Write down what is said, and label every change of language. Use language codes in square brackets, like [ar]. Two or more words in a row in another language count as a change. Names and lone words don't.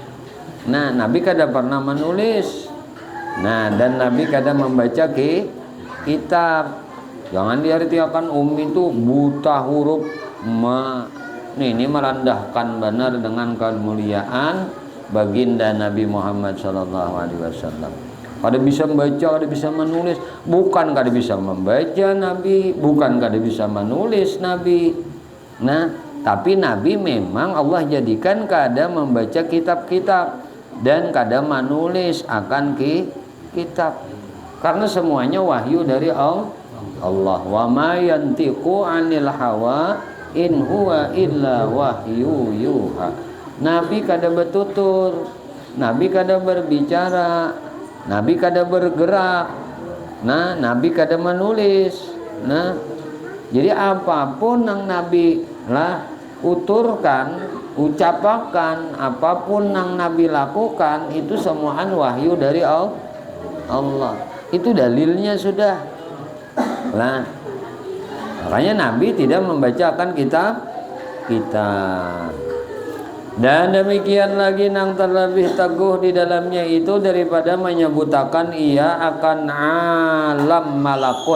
[bjn] Nah, Nabi kada pernah menulis. Nah, dan Nabi kada membaca kitab. [id] Jangan diartikan ummi itu buta huruf. Ini merendahkan benar dengan kemuliaan baginda Nabi Muhammad [ar] صلى الله عليه وسلم. [bjn] Kada bisa membaca, kada bisa menulis. Bukan kada bisa membaca Nabi, bukan kada bisa menulis Nabi. Nah, tapi Nabi memang Allah jadikan kada membaca kitab-kitab dan kada menulis akan kitab karena semuanya wahyu dari Allah. [ar] وما ينطق عن الهوى إن هو إلا وحي يوحى. [bjn] Nabi kada bertutur, Nabi kada berbicara, Nabi kada bergerak. Nah, Nabi kada menulis. [id] Nah, jadi apapun yang Nabi lah uturkan ucapakan apapun yang Nabi lakukan itu semuaan wahyu dari Allah. Itu dalilnya sudah. Nah, makanya Nabi tidak membacakan kitab. [bjn] Dan demikian lagi nang terlebih teguh di dalamnya itu daripada menyebutakan ia akan alam malakut.